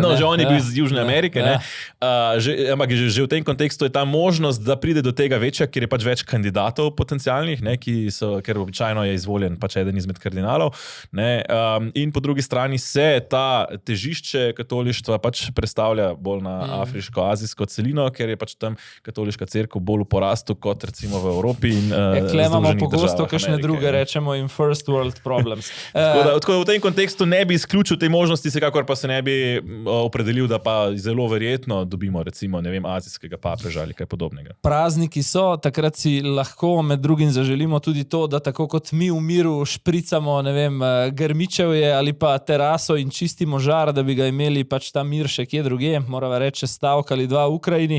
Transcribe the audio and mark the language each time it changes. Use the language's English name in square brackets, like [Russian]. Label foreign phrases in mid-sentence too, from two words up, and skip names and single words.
[Slovenian] Že on je bil iz Južne Amerike, ampak že v tem kontekstu je ta možnost, da pride do tega večja, ker je pač več kandidatov potencialnih, ker običajno je izvoljen pač eden izmed kardinalov. In po drugi strani se ta težišče katolištva pač predstavlja bolj na afriško-azijsko celino, ker je pač tam katoliška cerkev bolj v porastu kot recimo v Evropi in Združenih državah Amerike. Pogosto kakšne druge rečemo in [English] first world problems. [Slovenian] Tako da v tem kontekstu ne bi izključil te možnosti, vsekakor pa se ne bi opredelil, da pa zelo verjetno dobimo recimo, ne vem, azijskega papeža ali kaj podobnega. Prazniki so, takrat si lahko med drugim zaželimo tudi to, da tako kot mi v miru špricamo, ne vem, grmičevje ali pa teraso in čistimo žar, da bi ga imeli pač ta mir še kje druge, morava reči stavek ali dva v Ukrajini.